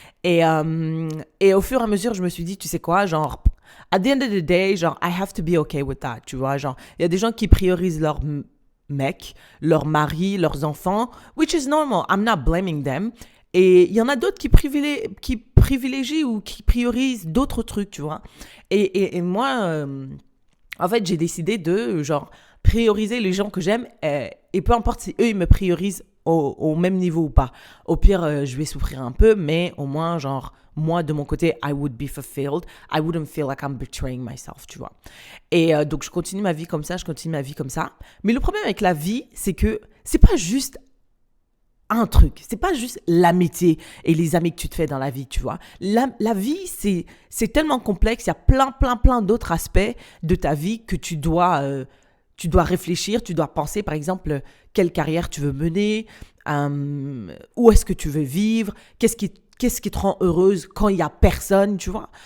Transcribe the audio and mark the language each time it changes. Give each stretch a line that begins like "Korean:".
French: Et au fur et à mesure, je me suis dit, tu sais quoi, genre...
English: At the end of the day, genre, I have to be okay with that,
French: tu vois. Genre, il y a des gens qui priorisent leur mec, leur mari, leurs enfants,
English: which is normal. I'm not blaming them.
French: Et il y en a d'autres qui privilégient ou qui priorisent d'autres trucs, tu vois. Et moi, en fait, j'ai décidé de, genre, prioriser les gens que j'aime et peu importe si eux, ils me priorisent au même niveau ou pas. Au pire, je vais souffrir un peu, mais au moins, genre... Moi, de mon côté,
English: I would be fulfilled. I wouldn't feel like I'm betraying myself,
French: tu vois. Et donc, je continue ma vie comme ça, Mais le problème avec la vie, c'est que c'est pas juste un truc. C'est pas juste l'amitié et les amis que tu te fais dans la vie, tu vois. La vie, c'est tellement complexe. Il y a plein d'autres aspects de ta vie que tu dois réfléchir, tu dois penser, par exemple, quelle carrière tu veux mener, où est-ce que tu veux vivre, qu'est-ce qui te rend heureuse quand il n'y a personne, tu vois.